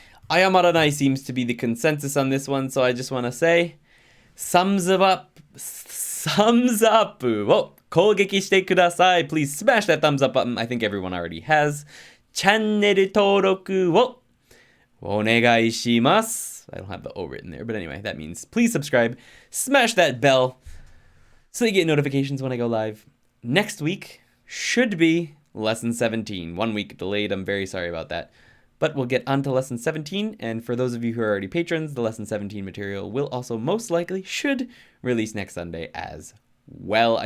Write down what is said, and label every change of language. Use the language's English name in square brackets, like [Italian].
[English] Ayamaranai seems to be the consensus on this one, so I just want to say, thumbs up. Thumbs up. Whoa. [Japanese] 攻撃してください. [English] Please smash that thumbs up button. I think everyone already has. [Japanese] チャンネル登録をお願いします. [English] I don't have the O written there, but anyway, that means please subscribe. Smash that bell so you get notifications when I go live. Next week should be lesson 17. 1 week delayed. I'm very sorry about that. But we'll get on to lesson 17, and for those of you who are already patrons, the lesson 17 material will also most likely should release next Sunday as well.